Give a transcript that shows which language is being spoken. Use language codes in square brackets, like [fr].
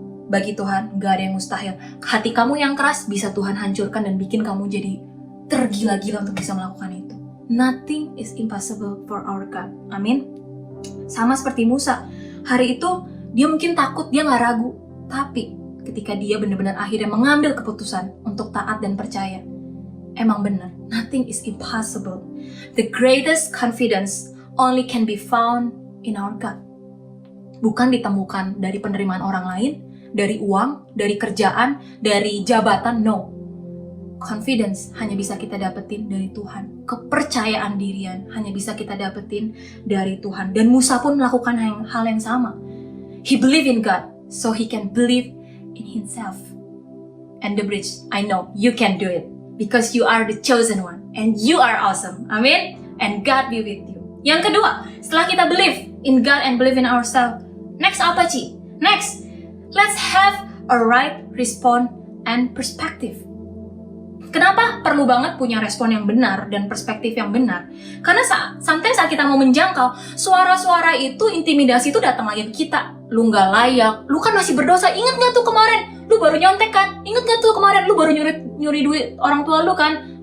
[id] Bagi Tuhan, gak ada yang mustahil. Hati kamu yang keras bisa Tuhan hancurkan dan bikin kamu jadi tergila-gila untuk bisa melakukan itu. [en] Nothing is impossible for our God. [id] Amin. Sama seperti Musa. Hari itu, dia mungkin takut, dia gak ragu. Tapi, ketika dia benar-benar akhirnya mengambil keputusan untuk taat dan percaya, emang benar, nothing is impossible. [en] The greatest confidence only can be found in our God. [id] Bukan ditemukan dari penerimaan orang lain, dari uang, dari kerjaan, dari jabatan, no. Confidence hanya bisa kita dapetin dari Tuhan. Kepercayaan dirian hanya bisa kita dapetin dari Tuhan. Dan Musa pun melakukan hal yang sama. [en] He believed in God, so he can believe in himself. And the bridge, I know you can do it. Because you are the chosen one. And you are awesome. Amin. And God be with you. Yang kedua, setelah kita believe in God and believe in ourselves, next apa, Ci? Next, let's have a right response and perspective. [id] Kenapa perlu banget punya respon yang benar dan perspektif yang benar? Karena sometimes saat kita mau menjangkau, suara-suara itu, intimidasi itu datang lagi ke kita. Lu gak layak, lu kan masih berdosa, inget gak tuh kemarin? Lu baru nyontek kan? Inget gak tuh kemarin? Lu baru nyuri duit orang tua lu kan?